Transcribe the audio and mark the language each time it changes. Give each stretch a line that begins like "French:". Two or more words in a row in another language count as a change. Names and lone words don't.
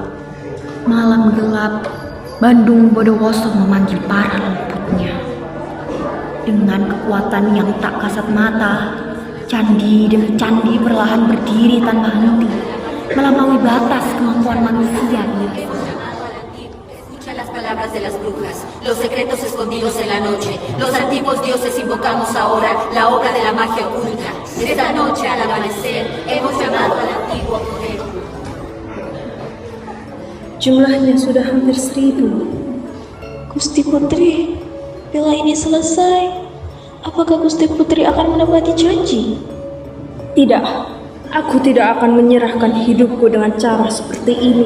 Indonesian: Malam gelap, Bandung Bodowoso memanggil para lemputnya. Dengan kekuatan yang tak kasat mata, Candi demi candi perlahan berdiri tanpa henti, melampaui batas kemampuan manusia biasa.
Spanish: Escucha las palabras de las brujas, los secretos escondidos en la noche. Los antiguos dioses invocamos ahora la obra de la magia oculta. Esta noche al amanecer hemos llamado al antiguo poder.
Indonesian: Jumlahnya sudah hampir 1000. Gusti Putri, bila ini selesai, apakah Gusti Putri akan menepati janji? Tidak, aku tidak akan menyerahkan hidupku dengan cara seperti ini.